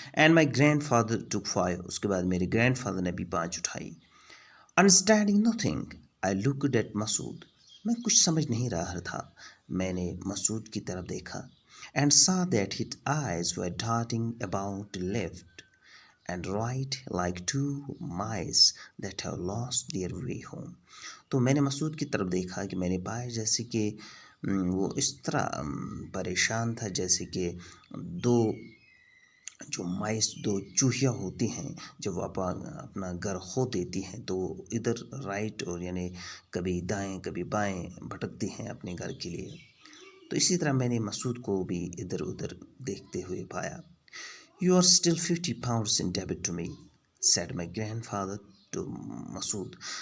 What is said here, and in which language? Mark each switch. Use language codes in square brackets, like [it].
[en] And my grand father took 5। [hi] उसके बाद मेरे ग्रैंड फादर ने भी 5 उठाई। [en] Understanding nothing I looked at Masood. [hi] मैं कुछ समझ नहीं रहा था, मैंने मसूद की तरफ देखा। [en] And saw that his eyes were darting about left and right like two mice that have lost their way home। [hi] तो मैंने मसूद की तरफ देखा कि मैंने पाया जैसे कि वो इस तरह परेशान था जैसे कि दो चूहियाँ होती हैं जब वो अपना घर खो देती हैं तो इधर राइट और यानी कभी दाएं कभी बाएं भटकती हैं अपने घर के लिए। तो इसी तरह मैंने मसूद को भी इधर उधर देखते हुए पाया। [en] You are still 50 pounds in debt to me, said my grandfather to Masood.